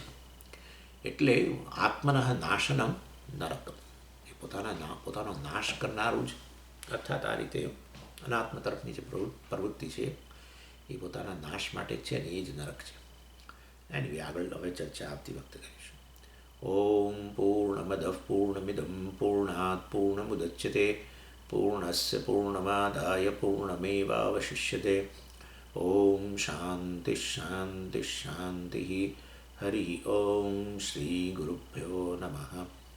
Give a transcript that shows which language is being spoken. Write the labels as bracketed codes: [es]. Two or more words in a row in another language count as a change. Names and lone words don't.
[gu] એટલે [sa] आत्मनः नाशनम् नरकम्, [gu] એ પોતાનો નાશ કરનારું જ. અર્થાત આ રીતે અનાત્મ તરફની જે પ્રવૃત્તિ છે એ પોતાના નાશ માટે જ છે અને એ જ નરક છે. એની આગળ હવે ચર્ચા આવતી વખતે કરીશું. [sa] ॐ पूर्णमदः पूर्णमिदं पूर्णात् पूर्णमुदच्यते पूर्णस्य पूर्णमादाय पूर्णमेवावशिष्यते। ॐ शान्तिः शान्तिः शान्तिः। हरिः ॐ। श्रीगुरुभ्यो नमः।